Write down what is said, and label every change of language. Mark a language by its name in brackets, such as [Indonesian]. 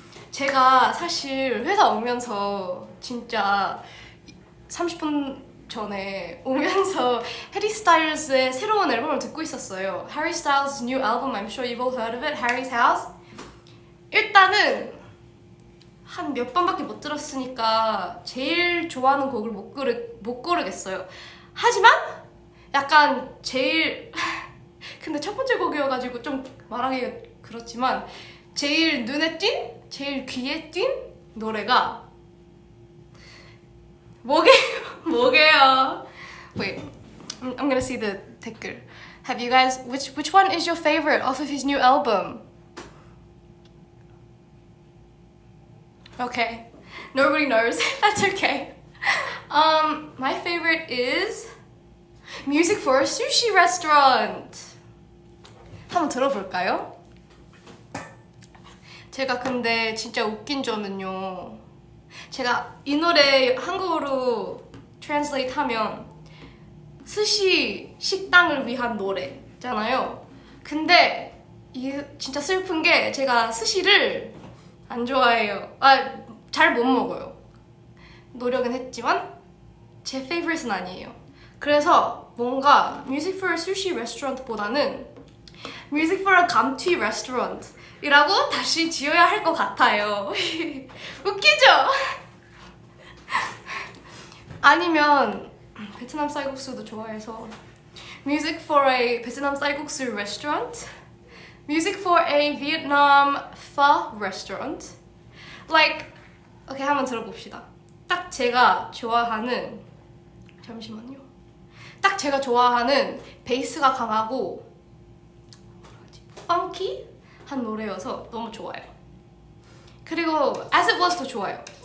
[Korean] 제가 사실 회사 오면서 진짜 30분 전에 오면서 해리 스타일즈의 새로운 앨범을 듣고 있었어요. [English] Harry Styles' new album, I'm sure you've all heard of it, Harry's House. [Korean] 일단은 한 몇 번밖에 못 들었으니까 제일 좋아하는 곡을 못 고르겠어요. 하지만 약간 제일 근데 첫 번째 곡이어가지고 좀 말하기가 그렇지만 제일 눈에 띈, 제일 귀에 띈 노래가 뭐게요? [English] Wait, I'm gonna see the 댓글. Have you guys, which one is your favorite off of his new album? Okay, nobody knows. That's okay. My favorite is Music for a Sushi Restaurant. [Korean] 한번 들어볼까요? 제가 근데 진짜 웃긴 점은요. 제가 이 노래 한국어로 translate 하면 스시 식당을 위한 노래잖아요. 있잖아요. 근데 이 진짜 슬픈 게 제가 스시를 안 좋아해요. 잘 못 먹어요. 노력은 했지만 제 favorite은 아니에요. 그래서 뭔가 Music for a Sushi Restaurant보다는 Music for a 감튀 Restaurant 이라고 다시 지어야 할 것 같아요. 웃기죠? [English] 아니면 베트남 쌀국수도 좋아해서 Music for a 베트남 쌀국수 Restaurant, Music for a Vietnam Pho Restaurant. [Korean] Like, 오케이, 한번 들어봅시다. 딱 제가 좋아하는, 잠시만요. 딱 제가 좋아하는 베이스가 강하고 펑키 한 노래여서 너무 좋아요. 그리고 As It Was도 좋아요.